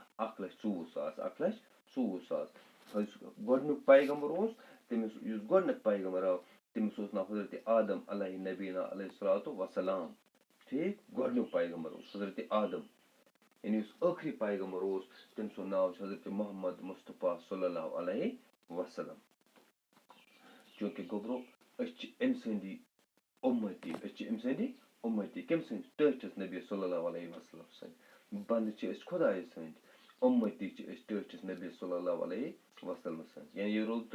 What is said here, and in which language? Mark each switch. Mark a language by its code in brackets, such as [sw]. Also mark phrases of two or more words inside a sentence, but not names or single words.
[ks] 1,24,000 گۄڈنیُک پیغمبر اوس تٔمِس یُس گۄڈنیُک پیغمبر آو تٔمِس اوس ناو حضرت آدم [ar] علیہ نبینا علیہ الصلوۃ وسلام [ks] ٹھیٖک گۄڈنیُک پیغمبر اوس حضرت آدم یعنی یُس ٲخری پیغمبر اوس تٔمۍ سُنٛد ناو چھُ حضرت محمد مصطفیٰ [ar] صلی اللہ علیہ وسلم [ks] چوٗنٛکہِ گوٚبرو أسۍ چھِ أمۍ سٕنٛدی اُمتی کٔمۍ سٕنٛدۍ ٹٲٹھِس نبی [ar] صلی اللہ علیہ وسلم [ks] سٕنٛدۍ بنٛدٕ چھِ أسۍ خۄدایہِ سٕنٛدۍ اُمتی چھِ أسۍ ٹٲٹھِس نبی [ar] صلی اللہ علیہ وسلم [ks] سٕنٛدۍ یعنی یہِ روٗد